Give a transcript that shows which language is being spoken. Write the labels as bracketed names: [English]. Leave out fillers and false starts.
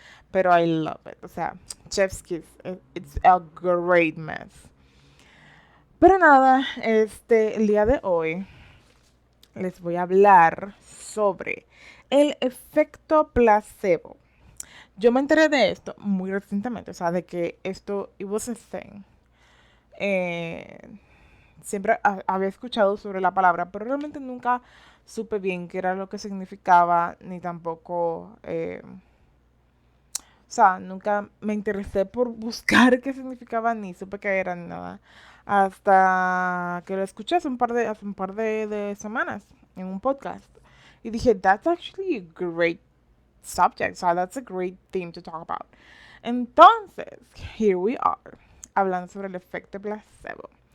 [English] Pero I love it. [Spanish] O sea, [English] Chef's Kiss, it's a great mess. [Spanish] Pero nada, el día de hoy les voy a hablar sobre el efecto placebo. Yo me enteré de esto muy recientemente, o sea, de que esto, [English] it was a thing. [Spanish] Eh, Siempre había escuchado sobre la palabra, pero realmente nunca supe bien qué era lo que significaba, ni tampoco, o sea, nunca me interesé por buscar qué significaba, ni supe qué era, ni nada. Hasta que lo escuché hace un par de semanas en un podcast. Y dije, that's actually a great subject. So that's a great theme to talk about. Entonces, [English] here we are, [Spanish] hablando sobre el efecto placebo.